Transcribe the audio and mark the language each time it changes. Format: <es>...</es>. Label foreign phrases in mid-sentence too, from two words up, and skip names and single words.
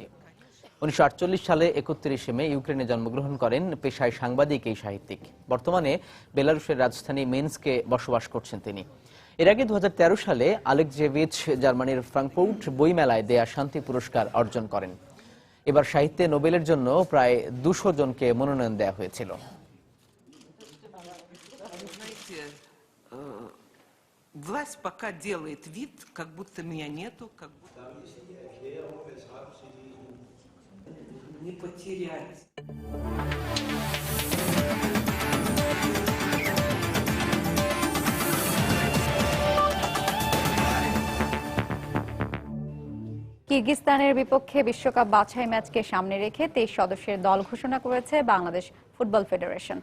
<bn>1948 সালে 31 মে ইউক্রেনে জন্মগ্রহণ করেন পেশায় সাংবাদিক এই সাহিত্যিক। বর্তমানে বেলারুশের রাজধানী মিনস্কে বসবাস করছেন তিনি। এর আগে 2013 সালে আলেকজেভিচ জার্মানির ফ্রাঙ্কফুর্ট বইমেলায় দেয়া শান্তি পুরস্কার অর্জন করেন। এবার সাহিত্যে নোবেলের জন্য প্রায় 200 জনকে মনোনয়ন দেওয়া হয়েছিল।</bn> <ru>Власть пока делает вид, как будто меня нету, как будто не потерять.</ru> <bn>কিরগিজস্তানের বিপক্ষে বিশ্বকাপ বাছাই ম্যাচকে সামনে রেখে 23 সদস্যের দল ঘোষণা করেছে বাংলাদেশ ফুটবল ফেডারেশন।</bn>